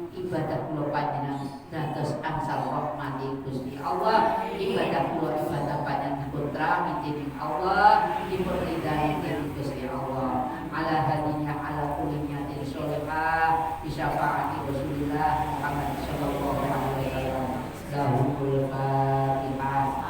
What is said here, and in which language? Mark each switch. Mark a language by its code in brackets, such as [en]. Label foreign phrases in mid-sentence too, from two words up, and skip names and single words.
[jv] ibadah kula panjenengan dados angsal rahmati Gusti Allah, ibadah kula ibadah panjenengan putra dening Allah, dipun ridhai dening Gusti Allah. [ar] على هذه النية على كل نية صالحة بشفاعة رسول الله محمد صلى الله عليه وسلم. له الفاتحة.